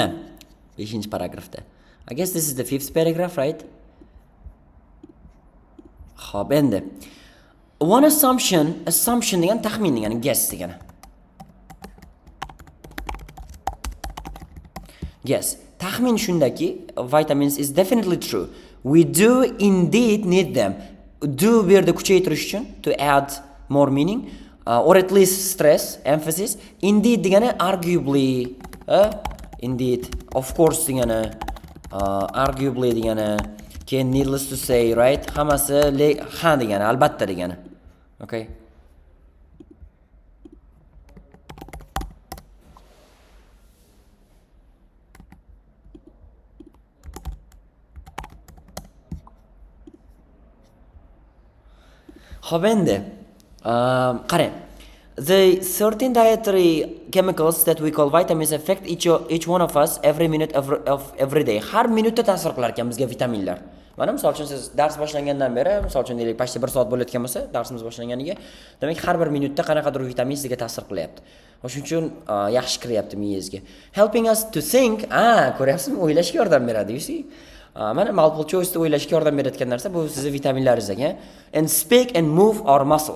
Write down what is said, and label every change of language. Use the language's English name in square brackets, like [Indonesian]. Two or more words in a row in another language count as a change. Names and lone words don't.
[Uzbek] 5-paragrafda. [English] I guess this is the 5th paragraph, right? [Uzbek] Xo'p, endi [English] one assumption [Uzbek] degan taxmin degani, guess degani. [English] Guess. [Uzbek] Taxmin shundaki, [English] vitamins is definitely true. We do indeed need them. [Uzbek] Do bu yerda kuchaytirish uchun, [English] to add more meaning, or at least stress, emphasis. [Uzbek] Indeed degani [English] arguably, indeed, of course [Uzbek] degani, arguably degani, keyin [English] needless to say, right? [Uzbek] Hammasi ha degani, albatta degani. Okay? Xo'p, endi qarang. [English] The certain dietary chemicals that we call vitamins affect each one of us every minute of every day. [Uzbek] Har minutda ta'sir qilar ekan bizga vitaminlar. Mana misol uchun siz dars boshlangandan beri, misol uchun deylik, pashta 1 soat bo'layotgan bo'lsa, darsimiz boshlanganiga, demak har bir minutda qanaqadir vitamin sizga ta'sir qilyapti. Shuning uchun yaxshi kiryapti miyangizga. [English] Helping us to think, [Uzbek] ko'ryapsizmi, o'ylashga yordam beradi, [English] you see? [Uzbek] Mana [English] multiple choice [Uzbek] da o'ylashga yordam beradigan narsa bu sizning vitaminlaringiz ekan. [English] And speak and move our muscles.